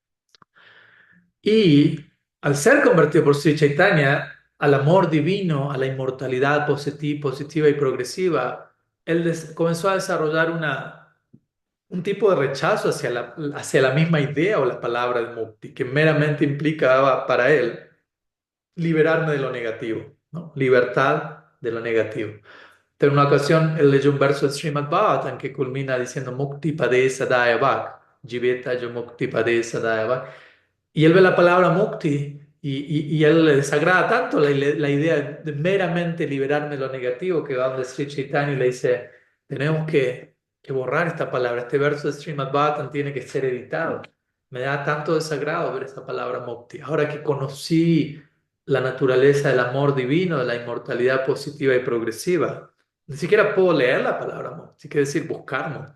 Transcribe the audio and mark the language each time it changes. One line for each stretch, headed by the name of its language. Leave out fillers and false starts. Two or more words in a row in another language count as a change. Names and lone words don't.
Spanish: Y al ser convertido por Sri Chaitanya, al amor divino, a la inmortalidad positiva y progresiva, él comenzó a desarrollar un tipo de rechazo hacia la misma idea o la palabra de Mukti, que meramente implicaba para él liberarme de lo negativo, ¿no? Libertad de lo negativo. Pero en una ocasión él leyó un verso de Srimad Bhagavatam que culmina diciendo
Sanskrit: Mukti Pade Sadaya Bhak, Jiveta yo Mukti Pade Sadaya Bhak.
Spanish: Y él ve la palabra Mukti y a él le desagrada tanto la idea de meramente liberarme de lo negativo que va donde Sri Chaitanya y le dice, tenemos que borrar esta palabra, este verso de Srimad Bhattan tiene que ser editado. Me da tanto desagrado ver esta palabra mukti. Ahora que conocí la naturaleza del amor divino, de la inmortalidad positiva y progresiva, ni siquiera puedo leer la palabra mukti, quiere decir buscar mukti.